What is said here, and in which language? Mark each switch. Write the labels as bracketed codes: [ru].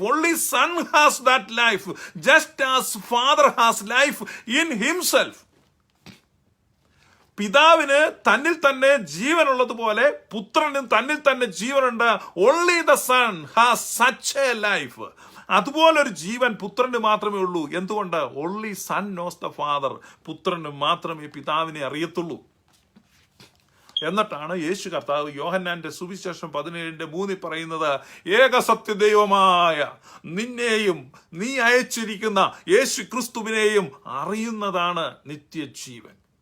[en] Only Son has that life, just as Father has life in himself. [ml] പിതാവിന് തന്നിൽ തന്നെ ജീവനുള്ളതുപോലെ പുത്രനും തന്നിൽ തന്നെ ജീവനുണ്ട്. [en] Only the Son has such a life. [ml] അതുപോലൊരു ജീവൻ പുത്രന് മാത്രമേ ഉള്ളൂ. എന്തുകൊണ്ട്? [en] Only Son knows the Father. [ml] പുത്രന് മാത്രമേ പിതാവിനെ അറിയത്തുള്ളൂ. എന്നിട്ടാണ് യേശു കർത്താവ് യോഹന്നാന്റെ സുവിശേഷം 17:3 പറയുന്നത്, ഏകസത്യ ദൈവമായ നിന്നെയും നീ അയച്ചിരിക്കുന്ന യേശു ക്രിസ്തുവിനെയും അറിയുന്നതാണ് നിത്യജീവൻ.